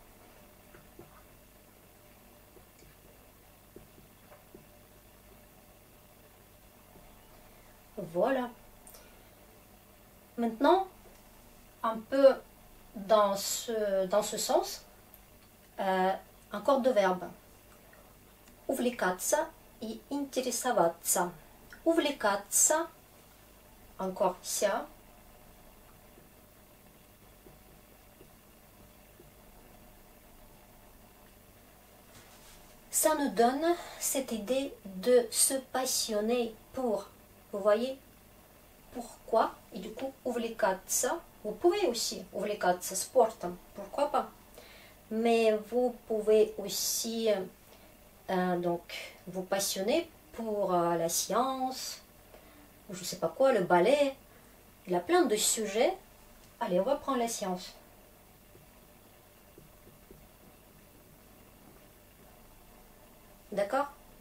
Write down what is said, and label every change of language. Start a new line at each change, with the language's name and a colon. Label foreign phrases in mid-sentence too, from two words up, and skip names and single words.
French: Voilà. Maintenant, un peu dans ce sens, encore deux verbes.
Russian: Увлекаться и интересоваться. Увлекаться,
French: encore ся. Ça nous donne cette idée de se passionner pour. Vous voyez pourquoi? Et du coup, увлекаться. Vous pouvez aussi
Russian: увлекаться спортом,
French: pourquoi pas? Mais vous pouvez aussi donc vous passionner pour la science, ou je sais pas quoi, le ballet. Il y a plein de sujets. Allez, on va prendre la science. D'accord?